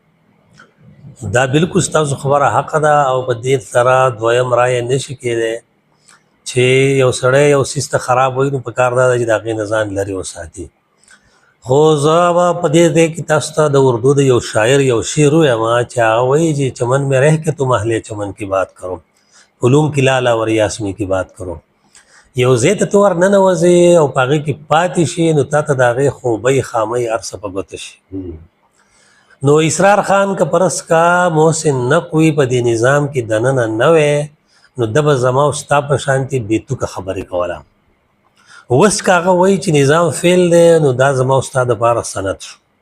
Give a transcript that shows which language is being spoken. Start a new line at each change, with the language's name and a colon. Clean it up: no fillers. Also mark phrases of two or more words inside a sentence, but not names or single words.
Pashto: دا بالکل ستاسو خبره حق ده او په دې سره دویم رایه نشي کېدی چې یو سړی یو څیز ته خراب وایي نو په کار دا ده چې د هغې نه ځان لرې وساتي خو زه به په دې ځای کې تاسو ته د اردو د یو شاعر یو شعر ووایم چې هغه وایي چې
Urdu: چمن میں رہ کے تم اہل چمن کی بات کرو
Pashto: علوم کی لالا اور یاسمی کی بات کرو یو ځای ته ته ورننوځې او په هغې کې پاتې شي نو تا ته د هغې خوبۍ خامۍ هر څه په ګوته شي نو اسرار خان که پرس کا محسن نقوي په دې نظام کې دننه نه وی نو ده به زما او ستا په شانتې بېتوکه خبرې کوله اوس که هغه وایي چې نظام فیل دی نو دا زما او ستا دپاره سند شو